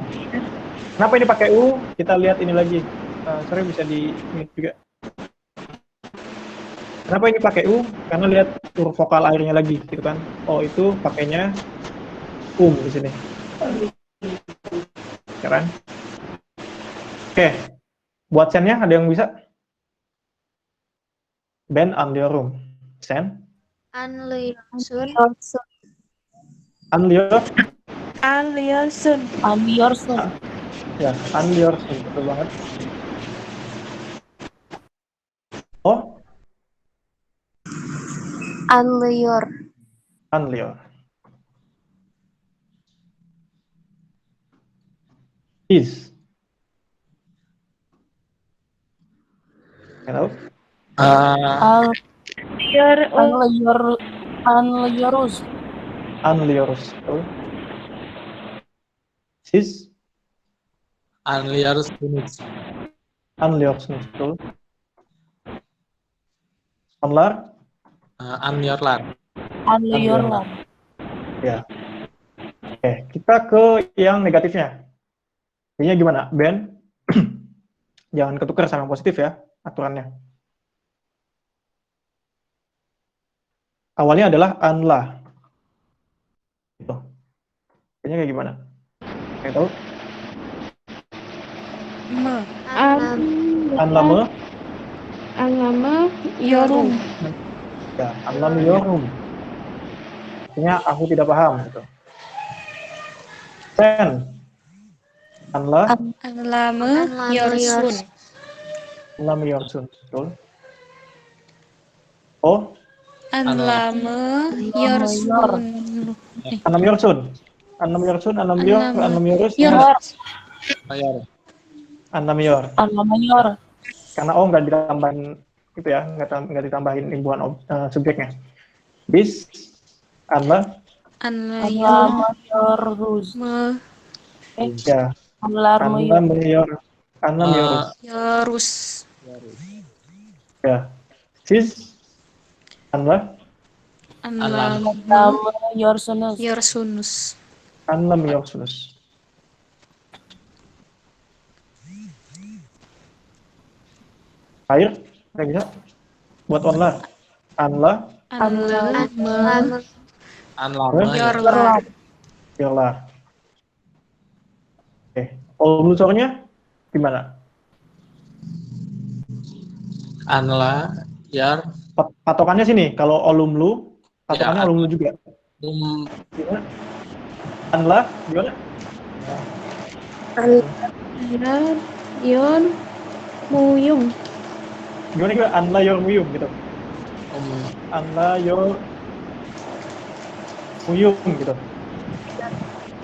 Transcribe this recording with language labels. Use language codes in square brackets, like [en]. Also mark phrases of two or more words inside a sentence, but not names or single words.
[id] Kenapa ini pakai U? Kita lihat ini lagi. Sorry bisa di mute juga. Kenapa ini pakai U? Karena lihat huruf vokal akhirnya lagi, gitu kan? Oh itu pakainya di sini. Keren. Oke. Buat sennya ada yang bisa? Ben room. Sen? Anlıyorsun. Anlıyorsun. Ya, anlıyorsun. Betul banget. Oh? Anlıyor. Is. Hello? Anlıyoruz. Betul. Siz? Anlıyorsunuz. Anlıyorsunuz. Betul. Onlar? Anlıyorlar. Ya. Oke, kita ke yang negatifnya. Ini gimana, Ben? Jangan ketukar sama yang positif ya, aturannya. Awalnya adalah anla. Gitu. Kayaknya kayak gimana? Kayak tahu? Anlama? Yorum. Ya, anlamıyorum. Artinya aku tidak paham. Gitu. Ben? Anlamıyorsun. Anlamıyorsun. Betul. Oh? Anlamıyorsun. Anlamıyoruz. Anlamıyor. Karena O nggak ditambahin itu ya, nggak ditambahin imbuhan subjeknya. Bis, Anlamıyoruz. ya, anlamıyoruz. Ya, [tr] siz, anlamıyorsunuz. [id] Air, nggak bisa. Buat onlar. Anlamıyorlar. Yola. Oke. Olusornya gimana? Patokannya sini. Kalau olumlu, patokannya olumlu juga. Gimana? Gimana? Gimana juga? Anlayormuyum gitu. Anlayormuyum gitu.